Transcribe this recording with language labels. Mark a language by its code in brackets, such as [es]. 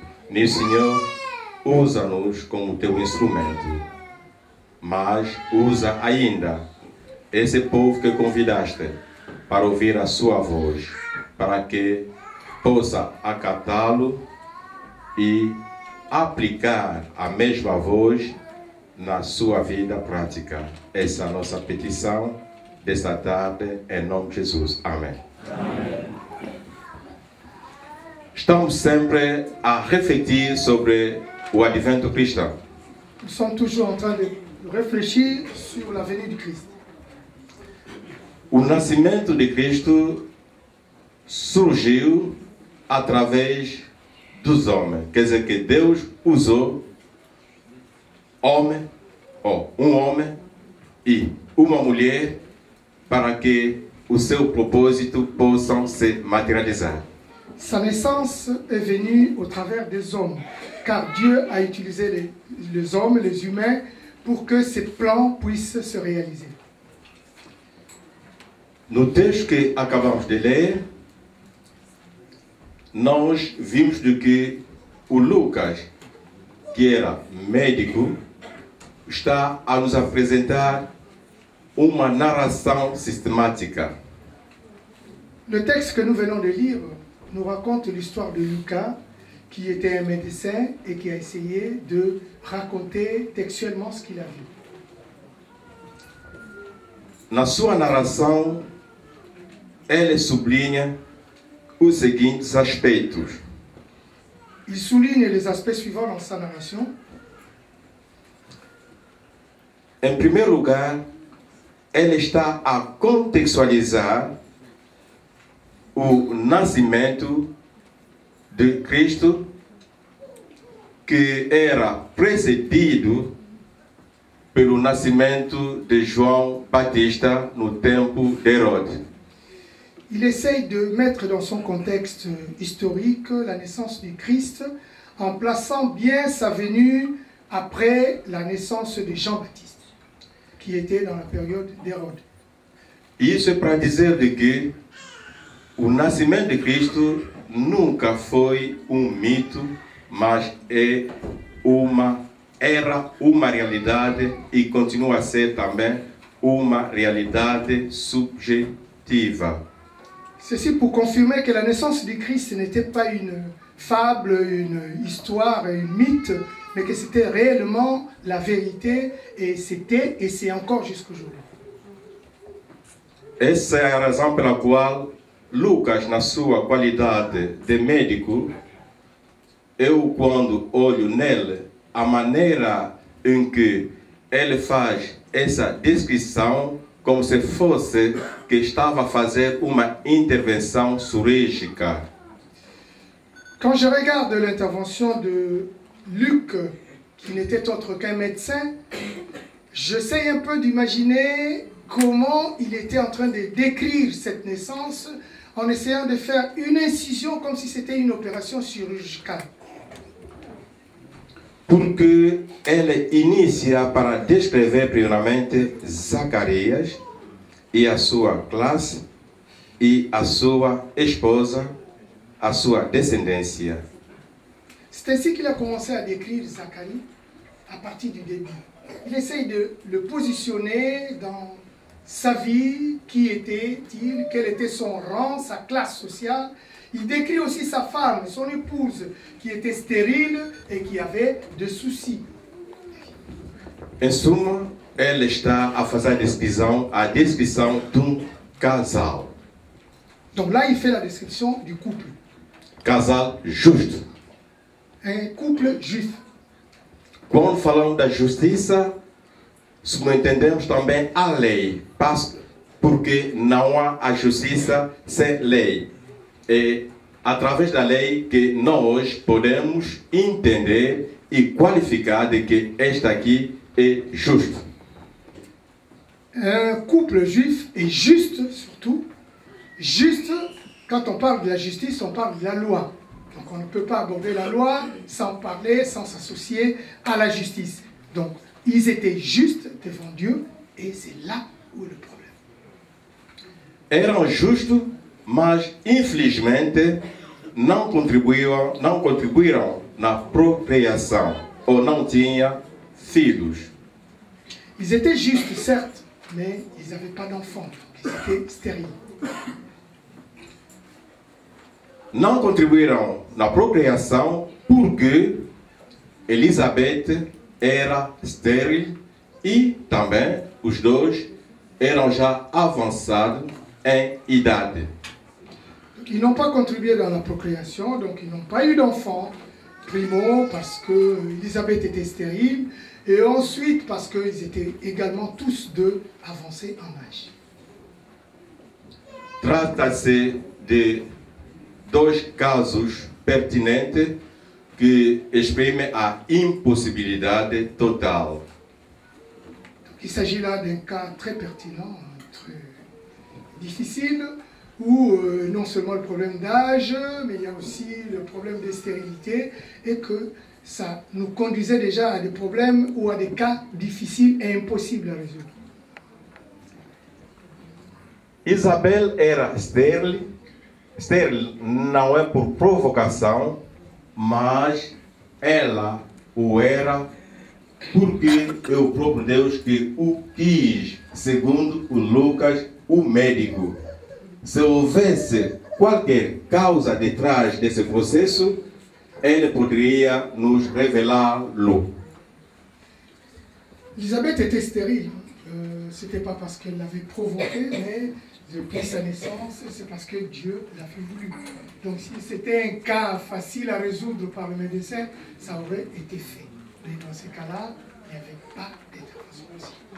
[pt] Nisso, Senhor, usa-nos como teu instrumento, mas usa ainda esse povo que convidaste para ouvir a sua voz, para que possa acatá-lo e aplicar a mesma voz na sua vida prática. Essa é a nossa petição desta tarde, em nome de Jesus. Amém. Amém. Estamos sempre a refletir sobre o advento cristão. [fr] Nous sommes toujours en train de réfléchir sur la venue du Christ. [pt] O nascimento de Cristo surgiu através dos homens. Quer dizer que Deus usou um homem e uma mulher para que o seu propósito possa se materializar. [fr] Sa naissance est venue au travers des hommes, car Dieu a utilisé les hommes, les humains, pour que ses plans puissent se réaliser. [pt] No texto que acabamos de ler, nós vimos de que o Lucas, que era médico, está a nos apresentar uma narração sistemática. [fr] Le texte que nous venons de lire nous raconte l'histoire de Lucas, qui était un médecin et qui a essayé de raconter textuellement ce qu'il a vu. [pt] Na sua narração, ele sublinha os seguintes aspectos. [fr] Il souligne les aspects suivants dans sa narration. [pt] Em primeiro lugar, ele está a contextualizar o nascimento de Cristo, que era precedido pelo nascimento de João Batista no tempo de Herodes. [fr] Il essaye de mettre dans son contexte historique la naissance du Christ en plaçant bien sa venue après la naissance de Jean-Baptiste, qui était dans la période d'Hérode. [pt] Isso é para dizer de que o nascimento de Cristo nunca foi mito, mas era uma realidade e continua a ser também uma realidade subjetiva. [fr] Ceci pour confirmer que la naissance du Christ n'était pas une fable, une histoire, un mythe, mais que c'était réellement la vérité, et c'était et c'est encore jusqu'aujourd'hui. [pt] Essa é a razão pela qual Lucas, na sua qualidade de médico, eu quando olho nele, a maneira em que ele faz essa descrição, como se fosse que estava a fazer uma intervenção cirúrgica. [fr] Quand je regarde l'intervention de Luc, qui n'était autre qu'un médecin, j'essaie un peu d'imaginer comment il était en train de décrire cette naissance en essayant de faire une incision comme si c'était une opération chirurgicale. [pt] porque ele inicia para descrever primeiramente Zacarias e a sua classe e a sua esposa, a sua descendência. [fr] C'est ainsi qu'il a commencé à décrire Zacharie à partir du début. Il essaye de le positionner dans sa vie, qui était-il, quel était son rang, sa classe sociale. Il décrit aussi sa femme, son épouse, qui était stérile et qui avait des soucis. [pt] Em suma, ele está a fazer a descrição de um casal. [fr] Donc là, il fait la description du couple. [pt] Casal justo. [fr] Un couple juif. [pt] Quando falamos da justiça, subentendemos também a lei, porque não há a justiça sem lei. É através da lei que nós podemos entender e qualificar de que esta aqui é justo. [fr] Un couple juif est juste, surtout. Juste, quand on parle de la justice, on parle de la loi. Donc on ne peut pas aborder la loi sans parler, sans s'associer à la justice. Donc ils étaient justes devant Dieu et c'est là où est le problème. [pt] Eram justos, mas infelizmente não contribuíram na procriação ou não tinham filhos. [fr] Ils étaient justes, certes, mais ils n'avaient pas d'enfants, ils étaient stériles. [pt] Não contribuíram na procriação porque Elizabeth era estéril e também os dois eram já avançados em idade. [fr] Ils n'ont pas contribué dans la procréation, donc ils n'ont pas eu d'enfants. Primo, parce que Elisabeth était stérile, et ensuite parce qu'ils étaient également tous deux avancés en âge. [pt] Trata-se de dois casos pertinentes que exprimem a impossibilidade total. [fr] Donc, il s'agit là d'un cas très pertinent, très difficile, où non seulement le problème d'âge, mais il y a aussi le problème de stérilité, et que ça nous conduisait déjà à des problèmes ou à des cas difficiles et impossibles à résoudre. [pt] Isabel era estéril não é por provocação, mas ela o era porque é o próprio Deus que o quis, segundo o Lucas, o médico. Se houvesse qualquer causa detrás desse processo, ele poderia nos revelá-lo. [fr] Elisabeth était stérile. Ce n'était pas parce qu'elle l'avait provoqué, mais depuis sa naissance, c'est parce que Dieu l'avait voulu. Donc si c'était un cas facile à résoudre par le médecin, ça aurait été fait. Mais dans ces cas-là, il n'y avait pas d'intervention possible.